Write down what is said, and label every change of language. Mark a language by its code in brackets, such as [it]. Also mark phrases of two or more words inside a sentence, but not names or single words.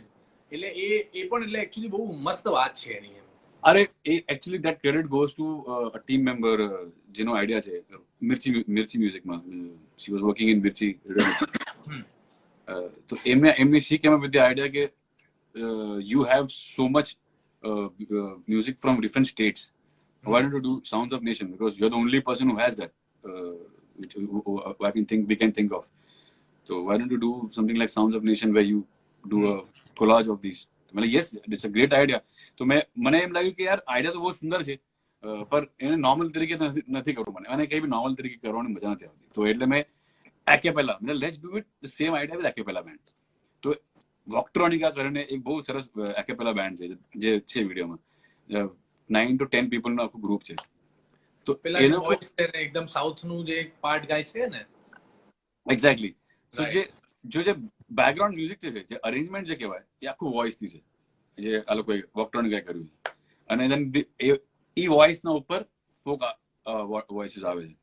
[gu] એટલે એ પણ એટલે એકચ્યુઅલી બહુ મસ્ત વાત છે એની. [en] અરે actually that credit goes to a team member [gu] જેનો આઈડિયા છે મિર્ચી મ્યુઝિકમાં. [en] she was working in Mirchi. [gu] તો એમને [en] she came up with the idea કે you have so much music from different states. Why don't you do Sounds of Nation? Because you're the only person who has that. We can think of. So why don't you do something like Sounds of Nation where you do a collage of these? मतलब yes, it's a great idea. [gu] तो મને એમ લાગ્યું કે યાર આઈડિયા તો બહુ સુંદર છે, પર એને નોર્મલ તરીકે નથી કરવું મને, અને કઈ બી નોર્મલ તરીકે કરવાની મજા નથી આવતી. તો એટલે મેં [en] acapella, let's do it the same idea with acapella band. [gu] તો વોક્ટ્રોનિકા કરીને એક બહુ સરસ એકેપેલા બેન્ડ છે જે છે વિડીયોમાં, [en] 9 to 10 people [gu] નું આખું ગ્રુપ છે. તો એનો એકદમ સાઉથ નું જે પાર્ટ ગાય છે ને, એક્ઝેક્ટલી. સો જે [en] background music [gu] છે, જે અરેન્જમેન્ટ જે કહેવાય, એ આખું વોઇસ થી છે, જે આ લોકોએ વોક્ટ્રોનિકાએ કર્યું છે. અને દેન એ વોઇસ ના ઉપર [en] folk voices [gu] આવે છે.